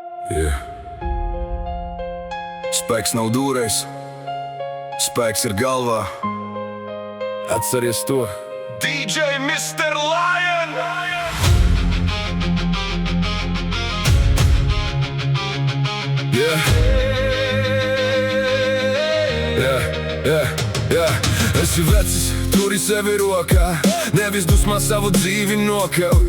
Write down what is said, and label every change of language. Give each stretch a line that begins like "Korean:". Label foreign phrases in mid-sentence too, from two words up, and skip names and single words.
English: Yeah.
Latvian: Spēks nav dūrēs, spēks ir galvā. Atceries to. DJ Mr. Lion! Esi vecis, turi sevi rokā, nevis dusmā savu dzīvi nokauj.